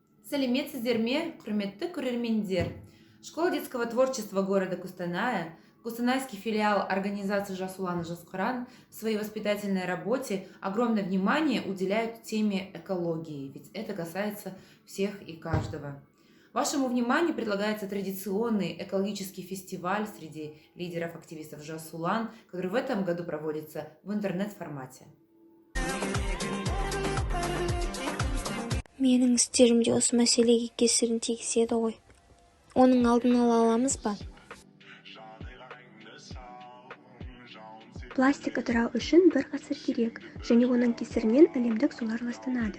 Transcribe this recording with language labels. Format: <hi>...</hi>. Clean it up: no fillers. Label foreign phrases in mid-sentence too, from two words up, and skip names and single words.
<kk>Сәлеметсіздер ме, құрметті көрермендер.</kk> <ru>Школа детского творчества города Кустаная, Кустанайский филиал организации «Жас Улан и Жас Кыран» в своей воспитательной работе огромное внимание уделяют теме экологии, ведь это касается всех и каждого. Вашему вниманию предлагается традиционный экологический фестиваль среди лидеров-активистов «Жас Улан», который в этом году проводится в интернет-формате.</ru> <kk>Менің істерім де осы мәселеге кесірін тигізеді ғой. Оның алдын ала аламыз ба? Пластик ыдырау үшін бір ғасыр керек, және оның кесірінен әлемдік сулар ластанады.</kk>